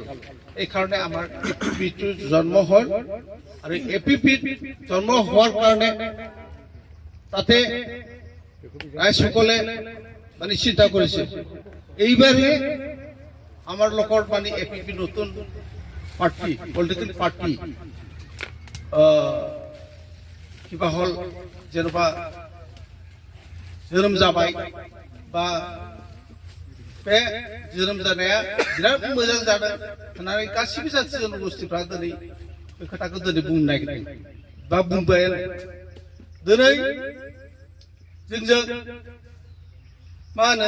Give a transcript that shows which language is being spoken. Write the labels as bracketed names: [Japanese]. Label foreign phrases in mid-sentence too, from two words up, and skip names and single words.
[Assamese] এই কাৰণে আমাৰ এপিপিটো জন্ম হ'ল। আৰু এপিপিত জন্ম হোৱাৰ কাৰণে তাতে ৰাইজসকলে মানে চিন্তা কৰিছে এইবাৰে আমাৰ লোকৰ মানে এপিপি নতুন পাৰ্টি, [English] political party [Assamese] কিবা হ'ল, [Bodo] जेनेबा जोनोम जाबाय, बा बे जोनोम जानाया बिराद मोजां जादों होननानै गासिबो जाथि जनगोष्ठीफ्रा दिनै बे खोथाखौ दिनै बुंनो नागिरदों बा बुंबाय। दिनै जोंजों मा होनो?